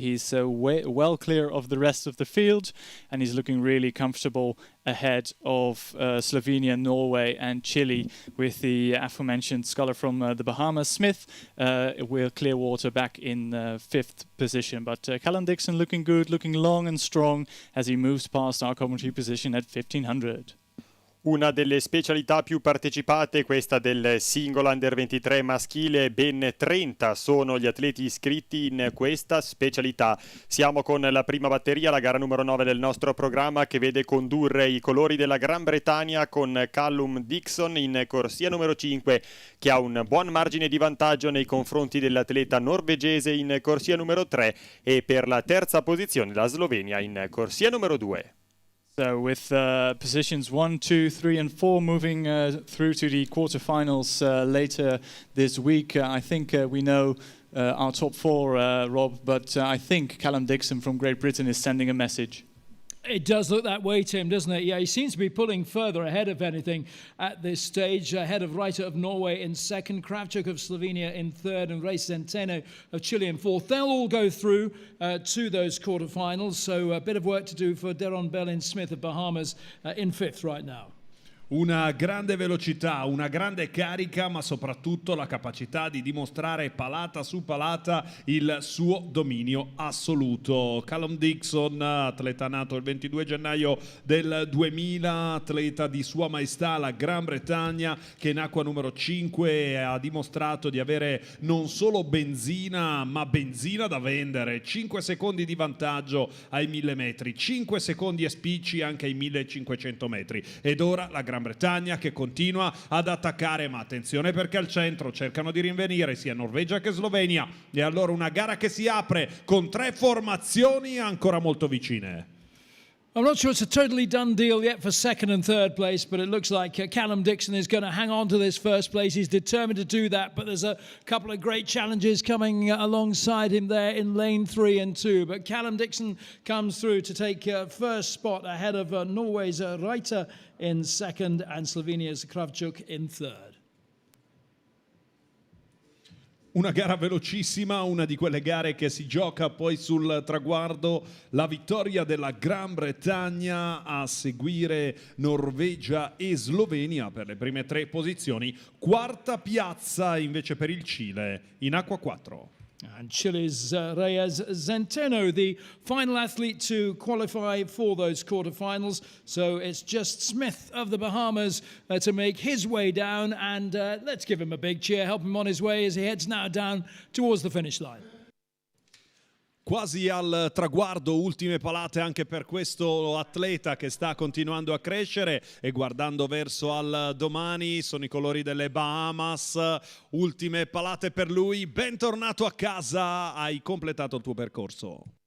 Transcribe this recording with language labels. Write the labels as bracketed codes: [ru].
[en] He's well clear of the rest of the field, and he's looking really comfortable ahead of Slovenia, Norway and Chile, with the aforementioned sculler from the Bahamas, Smith, with Clearwater back in 5th position. But Callum Dixon looking good, looking long and strong as he moves past our commentary position at 1,500. [it] Una delle specialità più partecipate, questa del singolo under 23 maschile, ben 30 sono gli atleti iscritti in questa specialità. Siamo con la prima batteria, la gara numero 9 del nostro programma, che vede condurre i colori della Gran Bretagna con Callum Dixon in corsia numero 5, che ha un buon margine di vantaggio nei confronti dell'atleta norvegese in corsia numero 3 e per la terza posizione la Slovenia in corsia numero 2. [en] So with positions 1, 2, 3 and 4 moving through to the quarterfinals later this week, I think we know our top 4, Rob, but I think Callum Dixon from Great Britain is sending a message. It does look that way, Tim, doesn't it? Yeah, he seems to be pulling further ahead, if anything, at this stage. Ahead of Reiter of Norway in second, Kravchuk of Slovenia in third, and Varese Centeno of Chile in fourth. They'll all go through to those quarterfinals, so a bit of work to do for Deron Bellin-Smith of Bahamas in fifth right now. [it] Una grande velocità, una grande carica, ma soprattutto la capacità di dimostrare palata su palata il suo dominio assoluto. Callum Dixon, atleta nato il 22 gennaio del 2000, atleta di Sua Maestà la Gran Bretagna, che in acqua numero 5 ha dimostrato di avere non solo benzina, ma benzina da vendere. 5 secondi di vantaggio ai 1000 metri, 5 secondi e spicci anche ai 1500 metri. Ed ora la Gran Bretagna che continua ad attaccare, ma attenzione perché al centro cercano di rinvenire sia Norvegia che Slovenia, e allora una gara che si apre con 3 formazioni ancora molto vicine. [en] I'm not sure it's a totally done deal yet for second and third place, but it looks like Callum Dixon is going to hang on to this first place. He's determined to do that, but there's a couple of great challenges coming alongside him there in lane 3 and 2. But Callum Dixon comes through to take first spot ahead of Norway's Reiter in second and Slovenia's Kravchuk in third. [it] Una gara velocissima, una di quelle gare che si gioca poi sul traguardo, la vittoria della Gran Bretagna, a seguire Norvegia e Slovenia per le prime 3 posizioni, quarta piazza invece per il Cile in acqua 4. [en] And Chile's Reyes Centeno, the final athlete to qualify for those quarterfinals. So it's just Smith of the Bahamas to make his way down. And let's give him a big cheer, help him on his way as he heads now down towards the finish line. [it] Quasi al traguardo, ultime palate anche per questo atleta che sta continuando a crescere, e guardando verso al domani sono i colori delle Bahamas, ultime palate per lui. Bentornato a casa, hai completato il tuo percorso.